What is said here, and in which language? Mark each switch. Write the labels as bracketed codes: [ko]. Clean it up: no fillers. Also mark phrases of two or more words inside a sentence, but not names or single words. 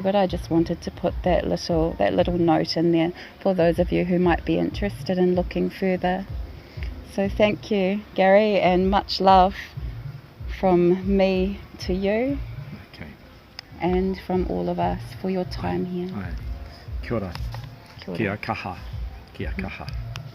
[en] But I just wanted to put that little note in there for those of you who might be interested in looking further. So thank you, Gary, and much love from me to you. Okay. And from all of us for your time here. [mi] Kia ora. Kia ora. Kia kaha. Kia kaha.